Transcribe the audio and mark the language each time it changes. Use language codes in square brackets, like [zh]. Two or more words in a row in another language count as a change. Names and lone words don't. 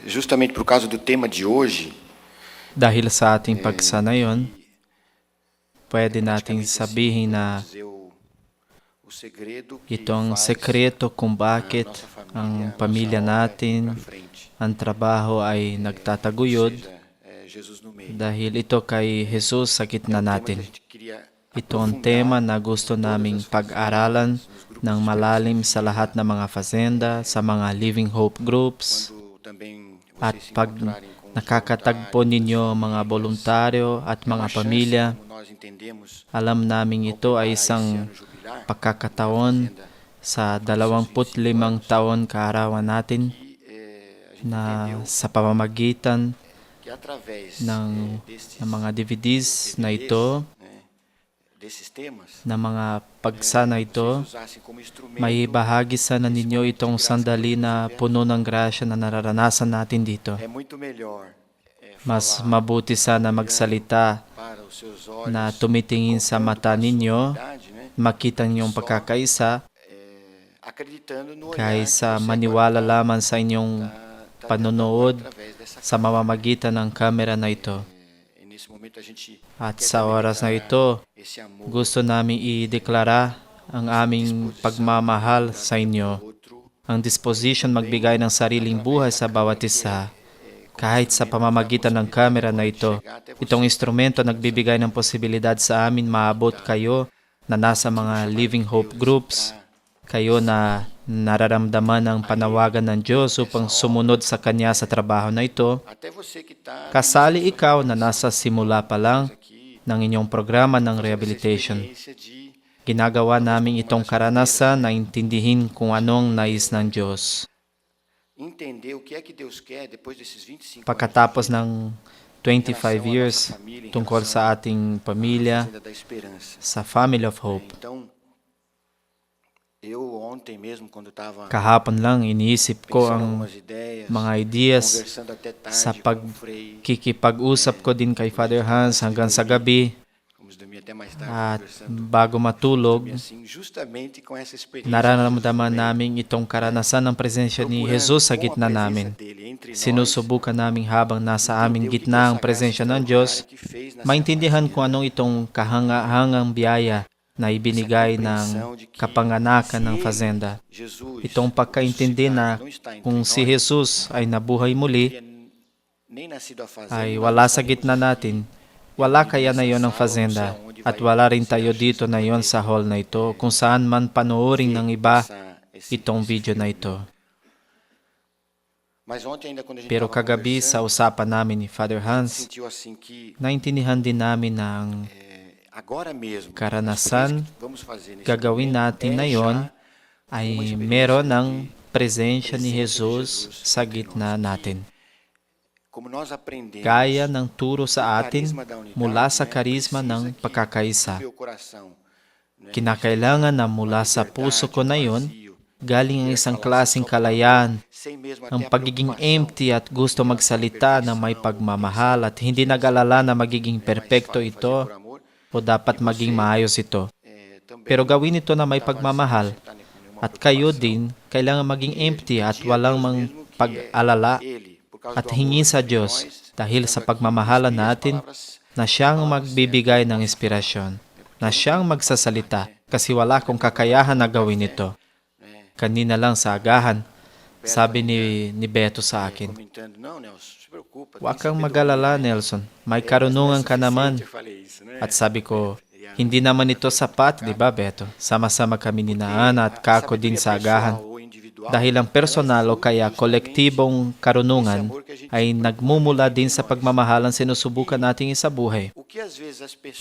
[pt] justamente por causa do tema de hoje, [tl] Dahil sa ating pagsanayon, pwede nating [pt] praticamente assim, [tl] sabihin [pt] podemos [tl] na [pt] dizer o segredo que [tl] ito ang [pt] faz [tl] sekreto kung [pt] a [tl] bakit [pt] nossa família, [tl] ang [pt] a nossa [tl] pamilya [pt] obra ir para [tl] natin, [pt] frente. [tl] ang trabaho ay [pt] Ou [tl] nagtataguyod [pt] seja, Jesus no meio. [tl] dahil ito kay Jesus sa [pt] É [tl] gitna [pt] o tema que a [tl] natin. [pt] gente queria [tl] Ito ang tema [pt] aprofundar [tl] na [pt] em [tl] gusto [pt] todas [tl] naming [pt] as [tl] pag-aralan [pt] fazendas, nos grupos [tl] ng [pt] de esperança [tl] malalim sa lahat [pt] viva, [tl] ng mga fazenda, sa mga Living Hope groups, [pt] quando também [tl] at [pt] vocês se [tl] pag [pt] encontrarem com os [tl] nakakatagpo [pt] voluntários, as [tl] ninyo ang mga [pt] famílias. [tl] voluntaryo at [pt] É uma [tl] mga [pt] chance, [tl] pamilya, [pt] como nós entendemos, [tl] alam naming [pt] ao [tl] ito ay [pt] preparar esse [tl] isang [pt] ano jubilar da [tl] pagkakataon [pt] fazenda [tl] sa [pt] para os seus 25 25 anos, [tl] taon kaarawan natin [pt] que a gente [tl] na [pt] entendeu [tl] sa pamamagitan [pt] que através [tl] ng mga DVDs na ito, [pt] desses temas, [tl] na mga pagsana [pt] vocês [tl] ito, [pt] usassem como [tl] may [pt] instrumento [tl] bahagi sana [pt] esse [tl] ninyo [pt] momento de [tl] itong [pt] graça que [tl] sandali [pt] nós [tl] na [pt] vivemos. [tl] puno ng grasya na nararanasan natin dito. [pt] É muito melhor [tl] Mas [pt] falar [tl] mabuti sana [pt] olhando [tl] magsalita [pt] para os seus [tl] na [pt] olhos, [tl] tumitingin sa [pt] contando [tl] mata [pt] com a sua [tl] ninyo, [pt] unidade, né? [tl] makita niyong [pt] Só [tl] pagkakaisa, [pt] acreditando no olhar que [tl] kaysa [pt] você [tl] maniwala [pt] agora [tl] lamang sa inyong [pt] tá [tl] panonood [pt] através dessa [tl] sa mamamagitan ng kamera na ito. [pt] E nesse momento a gente [tl] At [pt] quer [tl] sa [pt] também [tl] oras na [pt] declarar [tl] ito, [pt] esse amor, [tl] gusto namin ideklara ang aming pagmamahal sa inyo, [pt] outro, [tl] ang disposition magbigay ng sariling buhay sa bawat isa, kahit sa pamamagitan ng kamera na ito. Itong instrumento nagbibigay ng posibilidad sa amin maabot kayo na nasa mga Living Hope groups, kayo na nararamdaman ang panawagan ng Diyos upang sumunod sa Kanya sa trabaho na ito. [pt] até você que está [tl] Kasali ikaw na nasa simula pa lang ng inyong programa ng rehabilitation. [pt] de [tl] Ginagawa namin itong karanasan na intindihin kung anong nais ng Diyos. [pt] entender o que é que Deus quer depois desses 25 [tl] Pagkatapos [pt] anos [tl] ng 25 years tungkol sa ating pamilya, Fazenda da Esperança. sa Family of Hope. [pt] Então, eu ontem mesmo, quando estava [tl] Kahapon lang iniisip ko [pt] pensando [tl] ang [pt] algumas ideias, [tl] mga ideas [pt] conversando até tarde [tl] sa [pt] com o Frei, [tl] pagkikipag-usap ko din kay Father Hans hanggang sa gabi. [pt] vamos dormir até mais tarde [tl] At [pt] conversando, [tl] bago matulog, [pt] assim, justamente com essa experiência [tl] nararamdaman namin itong karanasan ng presensya ni Jesus sa gitna namin. [pt] dele entre nós, [tl] Sinusubukan namin habang nasa aming gitna ang presensya ng Diyos, [pt] que fez nessa [tl] maintindihan kung anong itong kahanga-hangang biyaya na ibinigay ng kapanganakan ng fazenda. Jesus, Itong pagkaintindi na kung si Jesus ay nabuhay muli, [pt] nem nascido a fazenda, [tl] ay wala sa gitna natin, wala kaya na yon ang fazenda at wala rin tayo dito na yon sa hall na ito kung saan man panoorin ng iba itong video na ito. [pt] Mas ontem ainda quando a gente [tl] Pero [pt] estava [tl] kagabi sa usapan namin ni Father Hans, [pt] sentiu assim que [tl] naintindihan din namin na ang [pt] agora mesmo [tl] karanasan [pt] vamos fazer nesse [tl] gagawin natin na yon ay meron ng presensya ni Jesus sa gitna natin. [pt] como nós aprendemos [tl] Gaya ng turo sa atin mula sa karisma ng pagkakaisa. [pt] meu coração, [tl] Kinakailangan na mula sa puso ko na yon, galing ang isang klaseng kalayaan, [pt] sem mesmo [tl] ang [pt] até a [tl] pagiging [pt] preocupação [tl] empty at gusto magsalita na may pagmamahal at hindi nag-alala na magiging perpekto ito [pt] por amor, [tl] o dapat maging maayos ito. [pt] também [tl] Pero gawin ito na may pagmamahal [pt] tá nenhuma [tl] at kayo din kailangan maging empty at walang mang pag-alala [pt] ele, por causa [tl] at [pt] do [tl] hingin [pt] amor [tl] sa [pt] entre [tl] Diyos [pt] nós, [tl] dahil sa pagmamahala natin na siyang magbibigay ng inspirasyon, na siyang magsasalita kasi wala akong kakayahan na gawin ito. Kanina lang sa agahan, sabi ni Beto sa akin, [pt] comentando, não, Nelson, se preocupa, [tl] "Huwag kang mag-alala, Nelson. May karunungan ka naman." [pt] eu falei isso, né? [tl] At sabi ko, hindi naman ito sapat, di ba, Beto? Sama-sama kami ni Ana at Kako din sa agahan. [pt] Ou individual, [tl] Dahil ang personal o kaya kolektibong karunungan ay nagmumula din sa pagmamahalang sinusubukan nating isabuhay. [pt] o que às vezes as pessoas